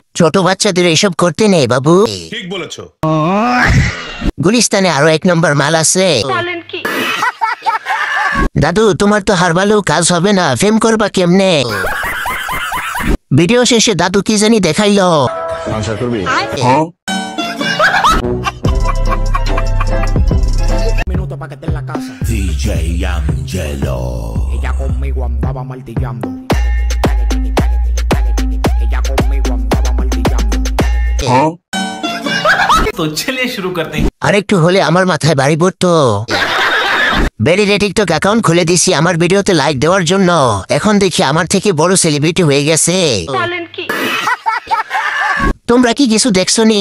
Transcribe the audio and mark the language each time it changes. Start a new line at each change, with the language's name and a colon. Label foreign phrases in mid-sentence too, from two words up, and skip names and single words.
Bangla: ছোট বাচ্চাদের এসব করতে নেই বাবু। ঠিক বলেছো। গুলিস্তানে আরো এক নম্বর মাল আছে। দাদু তোমার তো হার ভালো কাজ হবে না, ফেম করবা কেমনে? ভিডিও শেষে দাদু কি জানি দেখাইলো। সংসার করবি?
Spanish: Minuto pa' que esté en la casa. DJ Angelo. Ella conmigo andaba martillando. Ella conmigo andaba martillando.
Hindi: तो चलिए शुरू करते हैं।
Bangla: আরেকটু হলে আমার মাথায় বাড়ি পড়তো। বেরিয়ে টিকটক অ্যাকাউন্ট খুলে দিছি আমার ভিডিওতে লাইক দেওয়ার জন্য। এখন দেখি আমার থেকে বড় সেলিব্রিটি হয়ে গেছে। তোমরা কি কিছু দেখছো নি?